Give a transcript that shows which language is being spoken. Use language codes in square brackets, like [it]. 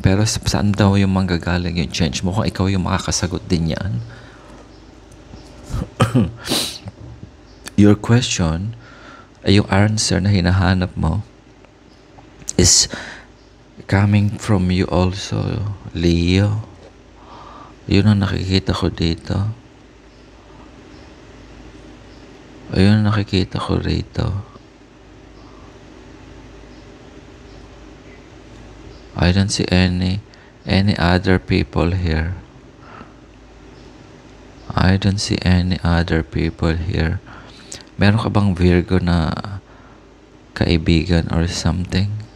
[tl] Pero saan daw yung manggagaling yung change mo kung ikaw yung makakasagot din yan? [en] Your question, [tl] yung [en] answer [tl] na hinahanap mo [en] is coming from you also, Leo. [tl] Yun ang nakikita ko dito. Ayun ang nakikita ko rito. [en] I don't see any other people here. I don't see any other people here. [tl] Meron ka bang Virgo na kaibigan [en] or something?